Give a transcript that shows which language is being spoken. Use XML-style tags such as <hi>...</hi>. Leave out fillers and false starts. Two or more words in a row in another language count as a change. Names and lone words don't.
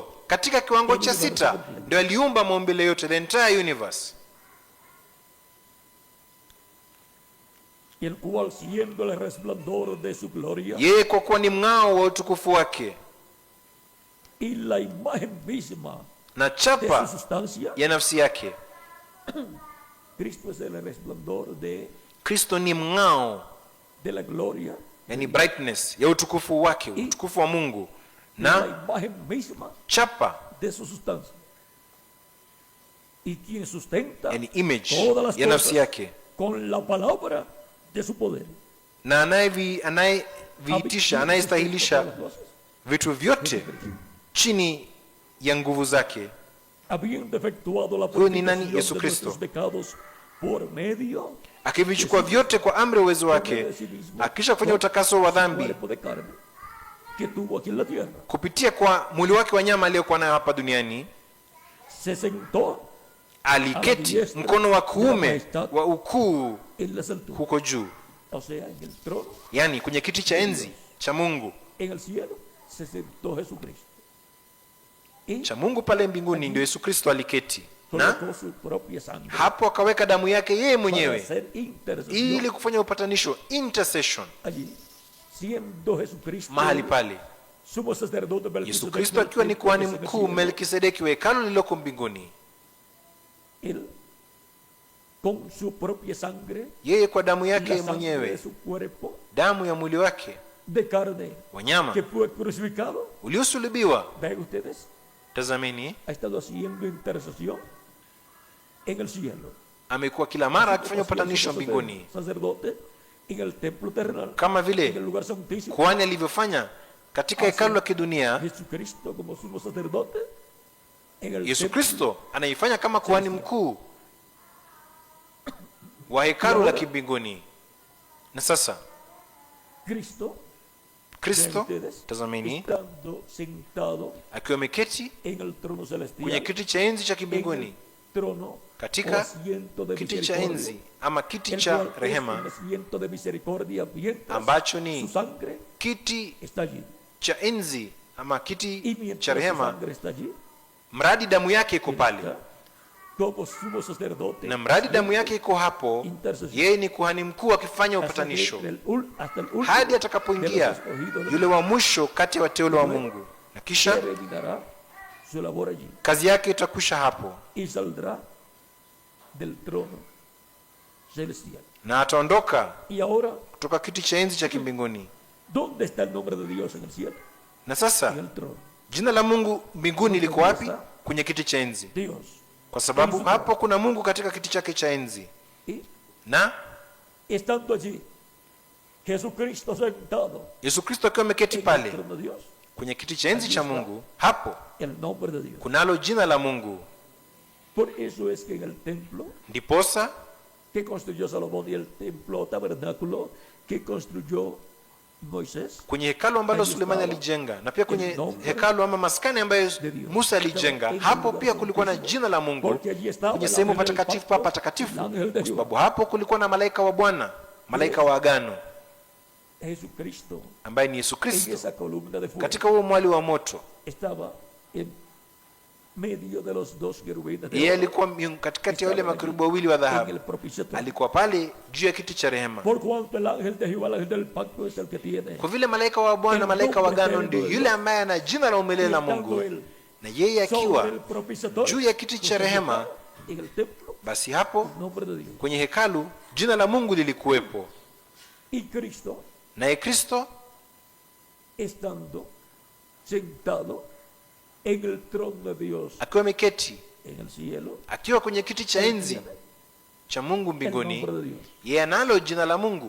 <sw>Katika kiwango cha 6 ndio aliumba maumbile yote,</sw> <en>the entire universe.</en> <es>El cual siendo el resplandor de su gloria,</es> <sw>yeye kwa kuwa ni mng'ao wa utukufu wake</sw> <es>y la imagen misma</es> <sw>na chapa ya nafsi yake.</sw> <es>Cristo es el resplandor de</es> <sw>Kristo ni mng'ao,</sw> <es>de la gloria,</es> <sw>yani brightness ya utukufu wake, utukufu wa Mungu, na</sw> <es>la imagen misma</es> <sw>chapa</sw> <es>de su sustancia, y quien sustenta</es> <sw>yani image</sw> <es>todas las</es> <sw>ya nafsi</sw> <es>cosas</es> <sw>yake,</sw> <es>con la palabra de su poder,</es> <sw>na anayeviitisha, anayestahilisha vitu vyote chini ya nguvu zake.</sw> <es>habiendo efectuado la</es> <sw>Huyo ni nani?</sw> <es>purificación</es> <sw>Yesu</sw> <es>de</es> <sw>Kristo,</sw> <es>nuestros pecados por medio</es> <sw>akivichukua vyote kwa amri ya uwezo wake, akisha kufanya utakaso wa dhambi</sw> <es>cuerpo de carne que tuvo aquí en la tierra,</es> <sw>kupitia kwa mwili wake wa nyama aliyokuwa nayo hapa duniani.</sw> <es>se sentó</es> <sw>Aliketi mkono wa kuume wa ukuu</sw> <es>en las alturas,</es> <sw>huko juu,</sw> <es>o sea, en el trono,</es> <sw>yani kwenye kiti cha enzi cha Mungu,</sw> <es>en el cielo, se sentó Jesucristo. Y</es> <sw>cha Mungu pale mbinguni ndio Yesu Kristo aliketi, na</sw> <es>colocó su propia sangre</es> <sw>hapo akaweka damu yake yeye</sw> <es>para</es> <sw>mwenyewe</sw> <es>hacer intercesión</es> <sw>ili kufanya upatanisho, intercession,</sw> <es>allí, siendo Jesucristo</es> <sw>mahali pale.</sw> <es>sumo sacerdote</es> <sw>Yesu</sw> <es>Melquisedec,</es> <sw>Kristo akiwa ni kuhani</sw> <es>en el</es> <sw>mkuu</sw> <es>cielo,</es> <sw>Melkisedeki wa hekalu lililoko mbinguni,</sw> <es>él con su propia sangre,</es> <sw>yeye kwa damu</sw> <es>la</es> <sw>yake</sw> <es>sangre de</es> <sw>mwenyewe,</sw> <es>su cuerpo</es> <sw>damu ya mwili wake</sw> <es>de carne</es> <sw>wanyama</sw> <es>que fue crucificado.</es> <sw>uliosulubiwa.</sw> <es>Vean ustedes,</es> <sw>Tazameni,</sw> <es>ha estado haciendo intercesión en el cielo.</es> <sw>amekuwa kila mara akifanya upatanisho mbinguni,</sw> <es>Sacerdote en el templo terrenal,</es> <sw>kama</sw> <es>en el</es> <sw>vile</sw> <es>lugar santísimo.</es> <sw>kuhani alivyofanya katika hekalu la kidunia.</sw> <es>Jesucristo como sumo sacerdote en el</es> <sw>Yesu</sw> <es>templo</es> <sw>Kristo anaifanya kama kuhani mkuu wa hekalu la kimbinguni. Na sasa</sw> <es>Cristo,</es> <sw>Kristo,</sw> <es>vean ustedes,</es> <sw>tazameni,</sw> <es>estando sentado</es> <sw>akiwa ameketi</sw> <es>en el trono</es> <sw>kwenye</sw> <es>celestial,</es> <sw>kiti cha enzi cha</sw> <es>en</es> <sw>kimbinguni,</sw> <es>el trono</es> <sw>katika</sw> <es>o asiento de</es> <sw>kiti cha</sw> <es>misericordia,</es> <sw>enzi ama kiti</sw> <es>el</es> <sw>cha</sw> <es>cual es</es> <sw>rehema,</sw> <es>un asiento de misericordia, mientras</es> <sw>ambacho</sw> <es>su</es> <sw>ni</sw> <es>sangre</es> <sw>kiti</sw> <es>está allí,</es> <sw>cha enzi ama</sw> <es>y</es> <sw>kiti</sw> <es>mientras</es> <sw>cha</sw> <es>su</es> <sw>rehema,</sw> <es>sangre está allí,</es> <sw>mradi damu yake iko pale,</sw> <es>como sumo sacerdote,</es> <sw>na mradi damu yake iko hapo, yeye ni kuhani mkuu akifanya upatanisho hadi atakapoingia yule wa mwisho kati ya wateule wa Mungu, na kisha</sw> <es>terminará su labor allí</es> <sw>kazi yake itakwisha hapo,</sw> <es>y saldrá del trono celestial.</es> <sw>na ataondoka</sw> <es>Y ahora,</es> <sw>kutoka kiti cha enzi cha kimbinguni.</sw> <es>¿dónde está el nombre de Dios en el cielo?</es> <sw>Na</sw> <es>En</es> <sw>sasa</sw> <es>el trono.</es> <sw>jina la Mungu mbinguni liko wapi? Kwenye kiti cha enzi,</sw> <es>Dios.</es> <sw>kwa sababu hapo kuna Mungu katika kiti chake cha enzi.</sw> <es>Y</es> <sw>Na</sw> <es>estando allí, Jesucristo sentado</es> <sw>Yesu Kristo akiwa ameketi</sw> <es>en el</es> <sw>pale</sw> <es>trono de Dios,</es> <sw>kwenye kiti cha enzi cha Mungu, hapo</sw> <es>el nombre de Dios.</es> <sw>kunalo jina la Mungu.</sw> <es>Por eso es que en el templo</es> <sw>Ndiposa</sw> <es>que construyó Salomón y el templo tabernáculo que construyó Moisés,</es> <sw>kwenye hekalu ambalo Sulemani alijenga, na pia kwenye hekalu ama maskani ambayo Musa alijenga, hapo pia kulikuwa na jina la Mungu</sw> <es>porque allí estaba</es> <sw>kwenye</sw> <es>el</es> <sw>sehemu</sw> <es>ángel del</es> <sw>patakatifu</sw> <es>pacto,</es> <sw>pa patakatifu,</sw> <es>el ángel de</es> <sw>kwa</sw> <es>Jehová.</es> <sw>sababu hapo kulikuwa na malaika wa Bwana, malaika wa agano,</sw> <es>Jesucristo</es> <sw>ambaye ni Yesu</sw> <es>en</es> <sw>Kristo.</sw> <es>esa columna de fuego</es> <sw>Katika huo mwali wa moto,</sw> <es>estaba en medio de los dos querubines de</es> <sw>yeye</sw> <es>oro,</es> <sw>alikuwa katikati ya wale makerubi wawili wa</sw> <es>en el</es> <sw>dhahabu,</sw> <es>propiciatorio.</es> <sw>alikuwa pale juu ya kiti cha rehema.</sw> <es>Por cuanto el ángel de Jehová, el ángel del pacto, es el que tiene.</es> <sw>Kwa vile malaika wa Bwana, malaika wa agano, ndio yule ambaye ana jina la umilele la Mungu, na yeye</sw> <es>Sobre</es> <sw>akiwa</sw> <es>el propiciatorio,</es> <sw>juu ya kiti cha rehema,</sw> <es>en el templo,</es> <sw>basi hapo</sw> <es>el nombre de Dios.</es> <sw>kwenye hekalu jina la Mungu lilikuwepo.</sw> <es>Y Cristo,</es> <sw>Naye Kristo</sw> <es>estando sentado en el trono de Dios,</es> <sw>akiwa ameketi,</sw> <es>en el cielo,</es> <sw>akiwa kwenye kiti cha enzi cha Mungu</sw> <es>el</es> <sw>mbinguni,</sw> <es>nombre de Dios.</es> <sw>yeye analo jina la Mungu,</sw>